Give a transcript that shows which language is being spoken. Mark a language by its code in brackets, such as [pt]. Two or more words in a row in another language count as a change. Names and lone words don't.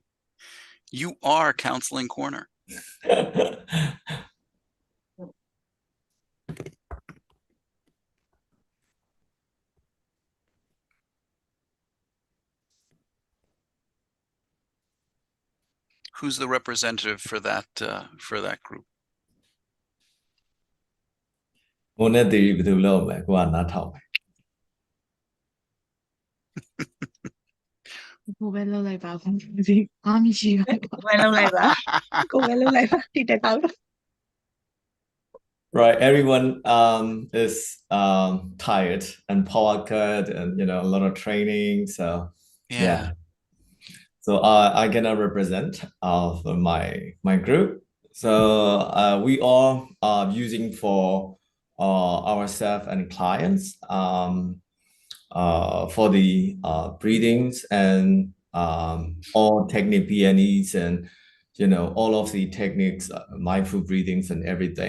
[en] You are Counseling Corner. Who's the representative for that group? [my] ကိုနဲ့တီဘယ်သူလုပ်မလဲကိုကနားထောင်မယ် ကိုပဲလုပ်လိုက်ပါဘူးဒီအားမရှိပါဘူးကိုပဲလုပ်လိုက်ပါကိုပဲလုပ်လိုက်ပါတိတက်ကောက် [en] Right, everyone is tired and power cut and a lot of training, so yeah. So I'm gonna represent of my group. So we all are using for ourselves and clients for the breathings and all technique PNEs and all of the techniques, mindful breathings and everything.